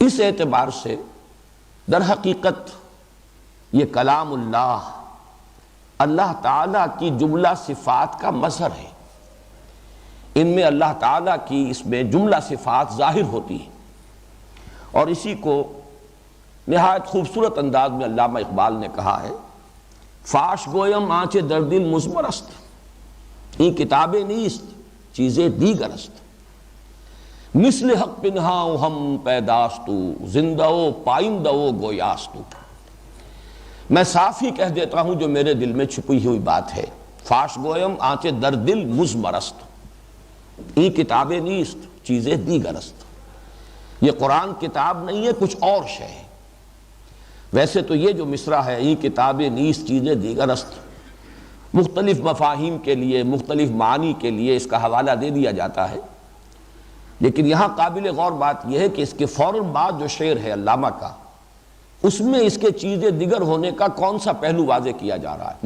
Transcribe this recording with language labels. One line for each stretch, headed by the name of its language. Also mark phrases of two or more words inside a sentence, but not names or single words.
Urdu: اس اعتبار سے در حقیقت یہ کلام اللہ، اللہ تعالیٰ کی جملہ صفات کا مظہر ہے۔ ان میں اللہ تعالیٰ کی اس میں جملہ صفات ظاہر ہوتی ہیں، اور اسی کو نہایت خوبصورت انداز میں علامہ اقبال نے کہا ہے،
Persian: فاش گویم آنچ در دل مضمر است، این کتابیں نیست چیزیں دیگر است، مثل حق پنہاں ہم پیداستو، زندہ و پائندہ و گویاستو۔
Urdu: میں صاف ہی کہہ دیتا ہوں جو میرے دل میں چھپی ہوئی بات ہے۔
Persian: فاش گویم آنچ در دل مضمر است، این کتابیں نیست چیزیں دیگر است۔
Urdu: یہ قرآن کتاب نہیں ہے، کچھ اور شے ہے۔ ویسے تو یہ جو مصرع ہے،
Persian: این کتابیں نیست چیزیں دیگر است،
Urdu: مختلف مفاہیم کے لیے، مختلف معنی کے لیے اس کا حوالہ دے دیا جاتا ہے، لیکن یہاں قابل غور بات یہ ہے کہ اس کے فوراً بعد جو شعر ہے علامہ کا، اس میں اس کے
Persian: چیزیں دیگر
Urdu: ہونے کا کون سا پہلو واضح کیا جا رہا ہے؟